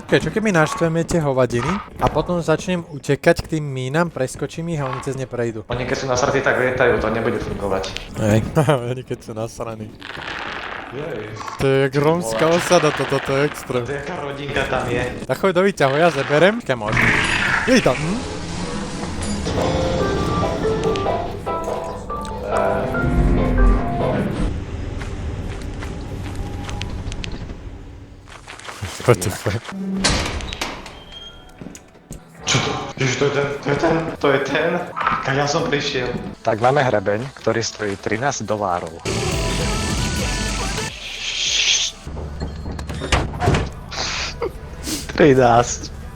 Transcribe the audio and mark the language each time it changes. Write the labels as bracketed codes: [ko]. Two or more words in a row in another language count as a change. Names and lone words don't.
[sk] Čo keby naštveme tie hovadiny a potom začnem utekať k tým mínam, preskočím ich a oni cez ne prejdú. Oni keď sú nasratí, tak lietajú, to nebude fungovať. Hej, oni keď sú nasraní. To je jak rómska osada, to je extrém. To jaká rodinka tam je. Tak choď do výťahu, ja zeberem. Kemor. Jej tam. [en] What the fuck? [sk] Čo to? Ježiš, to je ten. Kaďal som prišiel. Tak máme hrebeň, ktorý stojí $13. 13.